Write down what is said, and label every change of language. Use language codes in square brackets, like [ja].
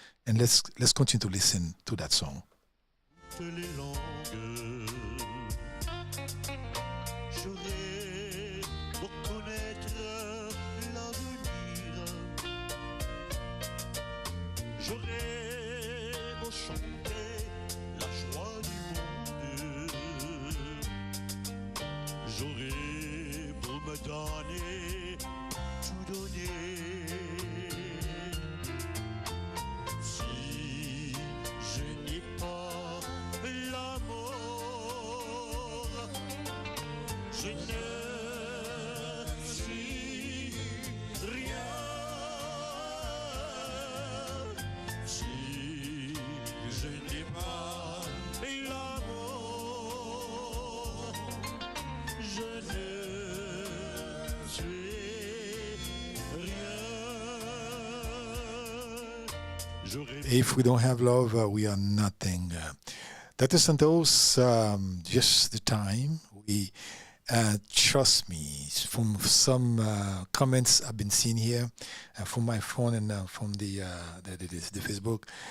[en] And let's continue to listen to that song. [fr] Toutes les langues, j'aurais pour connaître l'avenir, j'aurais pour chanter la joie du monde, j'aurais pour me donner, tout donner. Si je n'ai pas l'amour, je ne suis rien. Si je n'ai pas l'amour, je ne suis rien. [en] If we don't have love, we are nothing. Dr. Santos, just the time. We trust me. From some comments I've been seeing here, from my phone and from the Facebook.